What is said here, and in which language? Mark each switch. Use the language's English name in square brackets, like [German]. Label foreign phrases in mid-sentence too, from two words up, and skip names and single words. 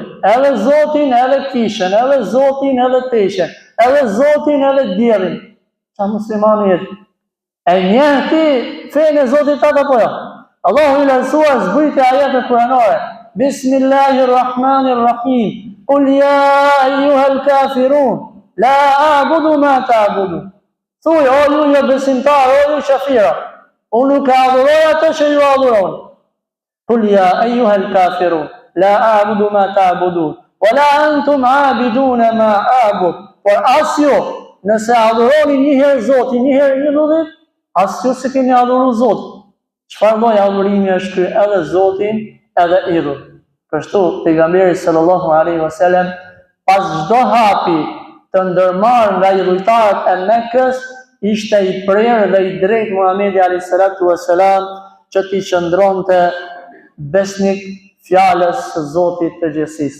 [Albanian] Edhe Zotin, edhe kishën. Edhe Zotin, edhe teshen. Edhe Zotin, edhe djelin. Qa muslimani jetë? E njeh ti fenë e Zotit atë apo jo? Allahu i lartësuar zbriti ajete kuranore. Bismillahirrahmanirrahim. [Arabic] قل يا أيها الكافرون لا أعبد ما تعبدون. [Albanian] Thuaj, o ju besimtar, o ju shafira, unë nuk adhuroj atë që ju adhuroni. [Arabic] قل يا أيها الكافرون لا أعبد ما تعبدون ولا أنتم عابدون ما أعبد. [Albanian] Por as ju, nëse adhuroni një herë Zotin, një herë idhullit, as ju se keni adhuru Zotin. Çfarë lloj adhurimi është ky? Edhe Zotin, edhe idhull. Kështu pejgamberi [Arabic] صلى الله عليه وسلم [Albanian] pas çdo hapi të ndërmarrë nga idhujtarët e Mekës, ishte i prerë dhe i drejtë Muhamedi [Arabic] عليه الصلاة والسلام [Albanian] që t'i qëndronte besnik fjalës së Zotit të gjithësisë.